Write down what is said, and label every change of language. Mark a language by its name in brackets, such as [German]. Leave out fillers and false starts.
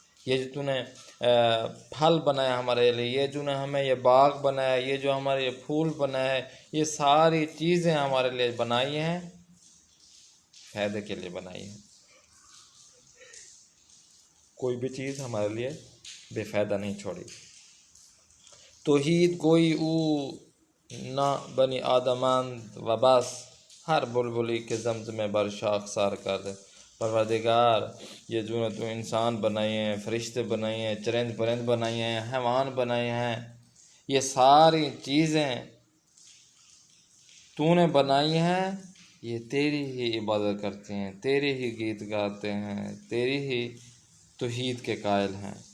[Urdu] یہ جو تو نے پھل بنایا ہمارے لیے، یہ جو نے ہمیں یہ باغ بنایا، یہ جو ہمارے یہ پھول بنایا ہے، یہ ساری چیزیں ہمارے لیے بنائی ہیں، فائدے کے لیے بنائی ہیں. کوئی بھی چیز ہمارے لیے بے فائدہ نہیں چھوڑی. [Persian] توحید گوئی او نہ بنی آدمند و بس، ہر بلبلی کے زمزمے بر شاخ سار کر دے. [Urdu] پروردگار، یہ جو نے تو انسان بنائے ہیں، فرشتے بنائے ہیں، چرند پرند بنائے ہیں، حیوان بنائے ہیں، یہ ساری چیزیں تو نے بنائی ہیں، یہ تیری ہی عبادت کرتے ہیں، تیری ہی گیت گاتے ہیں، تیری ہی توحید کے قائل ہیں.